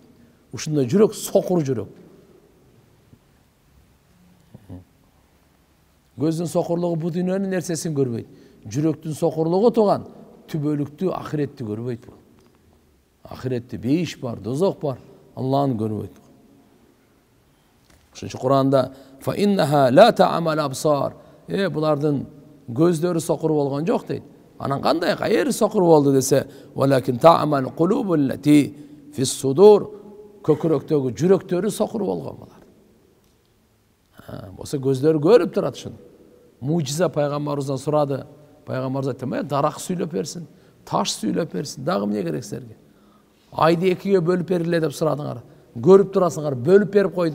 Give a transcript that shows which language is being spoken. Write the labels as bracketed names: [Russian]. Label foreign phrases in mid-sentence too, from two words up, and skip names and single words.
[Kyrgyz] Ушундай жүрөк сокур жүрөк. Көздүн сокурлугу бу дүйнөнүн нерсесин көрбөйт. Жүрөктүн сокурлугу туган түбөлүктүү ахиретти көрбөйт бул. Ахиретте бейиш бар, дозок бар, Алланы көрбөйт. Ошон үчүн Кур'анда [Arabic] "فإنها لا تعمى الأبصار." [Kyrgyz] Булардын көздөрү сокур болгон жок дейт. Анан кандай кайер сокур болду десе, [Arabic] "ولكن تعمى القلوب التي في الصدور." [Kyrgyz] Көкүрөктөгү жүрөктөрү сокур болгон булар. Болсо көздөрү көрүп турат ушуну. Мужиза пайгамбарыбыздан сурады. Пайгамбарыбыз айтты: "Дарак сүйлөп берсин, таш сүйлөп берсин, дагы эмне керек силерге? Айды экиге бөлүп бериле" деп сурадыңар. Көрүп турасыңар, бөлүп берип койду.